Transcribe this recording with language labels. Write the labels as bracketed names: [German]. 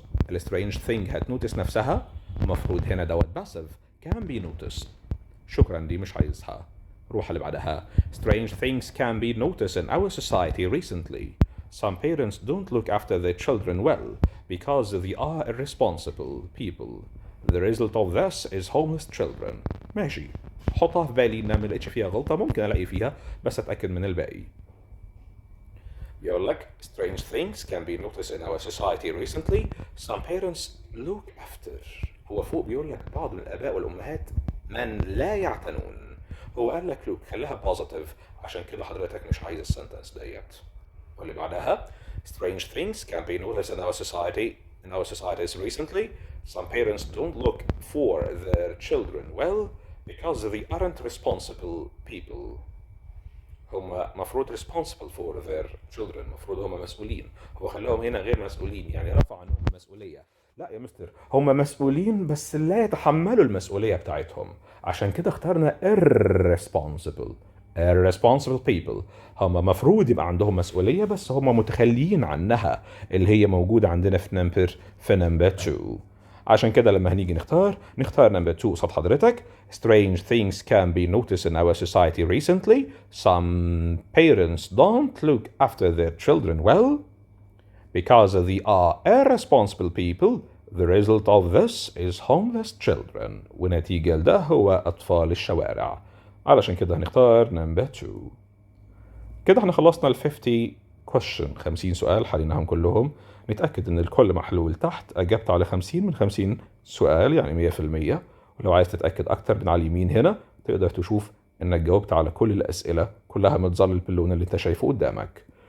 [Arabic] ال strange thing هتنوتس نفسها، المفروض هنا دوت passive [English] can be noticed. [Arabic] شكرا دي مش عايزها. روح اللي بعدها. [English] Strange things can be noticed in our society recently. Some parents don't look after their children well because they are irresponsible people. The result of this is homeless children. [Arabic] ماشي. حطها في بالي إن ما لقيتش فيها غلطة ممكن ألاقي فيها بس أتأكد من الباقي. يقول لك [English] strange things can be noticed in our society recently. Some parents look after. [Arabic] هو فوق بيقول لك بعض من الآباء والأمهات من لا يعتنون. هو قال لك لو خليها positive عشان كده حضرتك مش عايز السنتنس ديت. واللي بعدها [English] strange things can be noticed in our societies recently. Some parents don't look for their children well because they aren't responsible people. [Arabic] هم مفروض [English] responsible for their children، [Arabic] مفروض هم مسؤولين. هو خلاهم هنا غير مسؤولين، يعني رفع عنهم المسؤولية. لا يا مستر، هم مسؤولين بس لا يتحملوا المسؤولية بتاعتهم، عشان كده اخترنا [English] irresponsible people. [Arabic] هم مفروض يبقى عندهم مسؤولية بس هم متخليين عنها، اللي هي موجودة عندنا في number 2. عشان كده لما هنيجي نختار number 2 قصاد حضرتك. [English] Strange things can be noticed in our society recently. Some parents don't look after their children well because they are irresponsible people. The result of this is homeless children. [Arabic] ونتيجة لده هو أطفال الشوارع. علشان كده هنختار number 2. كده احنا خلصنا 50 question، 50 سؤال حليناهم كلهم. نتأكد ان الكل محلول تحت. أجبت على 50 من 50 سؤال يعني 100%. ولو عايز تتأكد أكتر من على اليمين هنا تقدر تشوف انك جاوبت على كل الأسئلة كلها متظلل باللون اللي انت شايفه قدامك.